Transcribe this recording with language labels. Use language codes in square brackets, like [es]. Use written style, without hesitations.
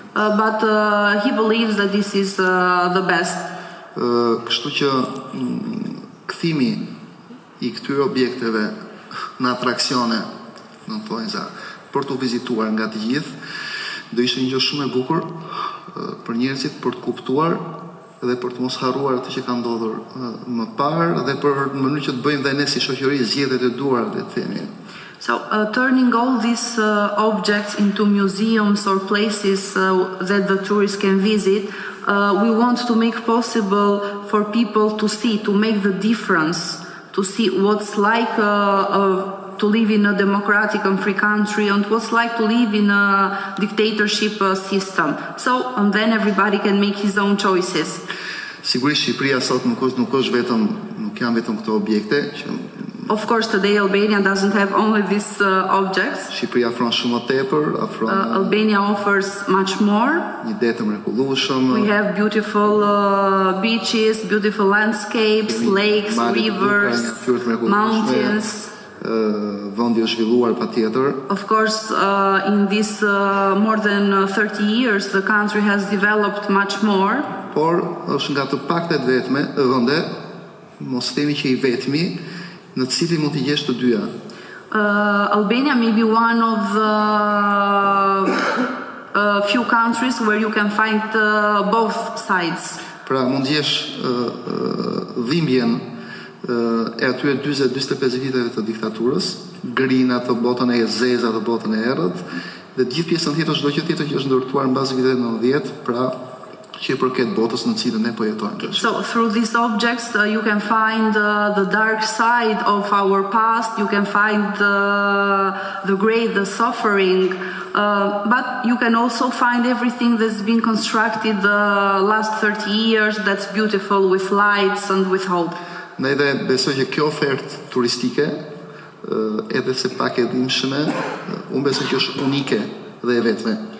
[en] But he believes that this is the best. [sq] Kështu që kthimi i këtyre objekteve në atraksione, në thonjza, për të vizituar nga të gjithë, do ishte një gjë shumë e bukur për njerëzit për të kuptuar dhe për të mos harruar atë që ka ndodhur më parë dhe për në mënyrë që të bëjmë dhe ne si shoqëri zgjedhjet e duara, le të themi. [en] So turning all these objects into museums or places that the tourists can visit, we want to make possible for people to see, to make the difference, to see what's like to live in a democratic and free country and what's like to live in a dictatorship system. So, and then everybody can make his own choices. [sq] Sigurisht Shqipëria sot nuk janë vetëm këto objekte që [en] of course, today Albania doesn't have only these objects. [sq] Shqipëria ofron shumë më tepër, [en] Albania offers much more. [sq] Një det të mrekullueshëm. [en] We have beautiful beaches, beautiful landscapes, lakes, rivers, mountains. [sq] Vendi është zhvilluar patjetër. [en] Of course, in this more than 30 years, the country has developed much more. [sq] Por është nga të paktet vende, mos themi që I vetmi, në të cilin mund t'i gjesh të dyja. [en] Albania may be one of the few countries where you can find both sides. [sq] Pra mund gjesh dhimbjen e atyre 40-45 viteve të diktaturës, grina të botën e zeza të botën e errët, dhe gjithë pjesën tjetër çdo gjë tjetër që është ndërtuar mbas viteve 90, pra që i përket botës në cilën ne po jetojmë. [en] So through these objects you can find the dark side of our past, you can find the great, the suffering, but you can also find everything that's been constructed the last 30 years that's beautiful with lights and with hope. [sq] Ne dhe besoj që kjo ofertë turistike, edhe se pak e dhimbshme, unë besoj që është unike dhe e vetme.